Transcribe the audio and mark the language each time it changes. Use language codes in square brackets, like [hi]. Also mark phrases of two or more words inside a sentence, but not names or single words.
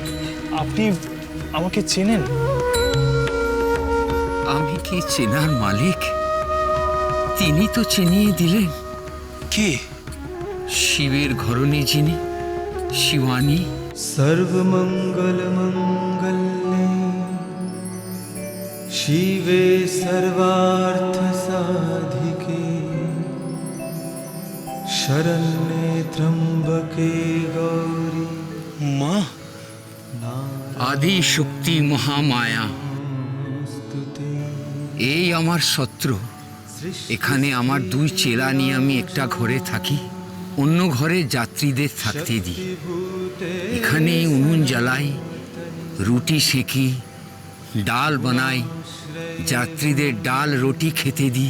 [bn] আপনি আমাকে চেনেন? আমি কি চেনার মালিক? তিনি তো চিনিয়ে দিলেন। কে? শিবের ঘরণী যিনি, শিবানী। [sa] सर्वमंगल मंगल्ये शिवे सर्वार्थ साधिके शरण्ये त्र्यंबके गौरी [bn] মা, আদি শক্তি মহামায়া, এই আমার শত্রু। এখানে আমার দুই চেলা নিয়ে আমি একটা ঘরে থাকি, অন্য ঘরে যাত্রীদের থাকতে দিই। এখানে উনুন জ্বালাই, রুটি সেঁকি, ডাল বানাই, যাত্রীদের ডাল রুটি খেতে দিই।